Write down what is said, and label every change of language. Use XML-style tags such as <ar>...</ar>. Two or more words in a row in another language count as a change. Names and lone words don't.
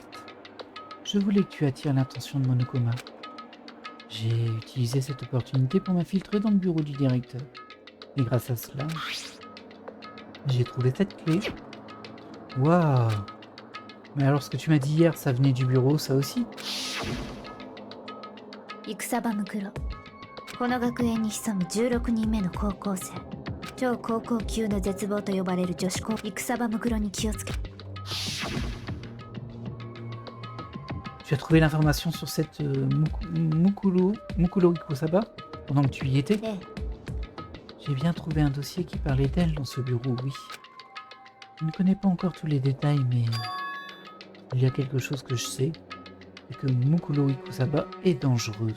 <fr>Je voulais que tu attires l'attention de Monokuma. J'ai utilisé cette opportunité pour m'infiltrer dans le bureau du directeur. Et grâce à cela, j'ai trouvé cette clé. Waouh! Mais alors ce que tu m'as dit hier, ça venait du bureau, ça aussi?</fr> <ja>戦場ムクロ。この学園に潜む16人目の高校生。超高校級の絶望と呼ばれる女子高戦場ムクロに気をつけ。</ja> <fr>Tu as trouvé l'information sur cette Mukuro Ikusaba pendant que tu y étais?</fr> <ja>ええ。</ja> <fr>J'ai bien trouvé un dossier qui parlait d'elle dans ce bureau, oui. Je ne connais pas encore tous les détails, mais il y a quelque chose que je sais, c'est que Mukuro Ikusaba est dangereuse.</fr>